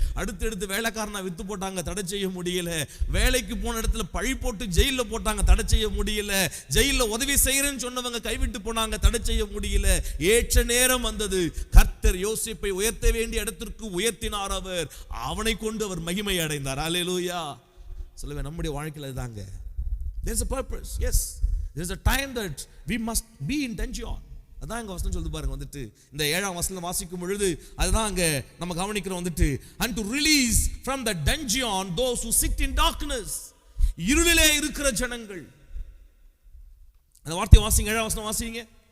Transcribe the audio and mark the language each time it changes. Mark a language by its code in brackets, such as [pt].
[ta] அடுத்து வேலைக்காரனா வித்து போட்டாங்க, தடை செய்ய முடியல. வேலைக்கு போன இடத்துல பழி போட்டு ஜெயில போட்டாங்க, தடை செய்ய முடியல. ஜெயில உதவி செய்யறேன்னு சொன்னவங்க கைவிட்டு போனாங்க, தடை செய்ய முடியல. ஏற்ற நேரம் வந்தது, கர்த்தர் யோசேப்பை உயர்த்த வேண்டிய இடத்திற்கு உயர்த்தினார். அவனை கொண்டு அவர் மகிமை அடைந்தார். அல்லேலூயா. சொல்லுவேன், நம்முடைய வாழ்க்கையில் இதுதாங்க. [en] There is a purpose. Yes, there is a time that we must be in tension. [ta] அதான் இங்க வசனம் சொல்லுது பாருங்க. வந்துட்டு இந்த 7ஆம் வசனம் வாசிக்கும் பொழுது அதுதான் அங்க நம்ம கவனிக்கிறோம். வந்துட்டு [en] and to release from the dungeon those who sit in darkness. [ta] இருளிலே இருக்கிற ஜனங்கள். அந்த வார்த்தை வாசிங்க, 7ஆம் வசனம் வாசிங்க.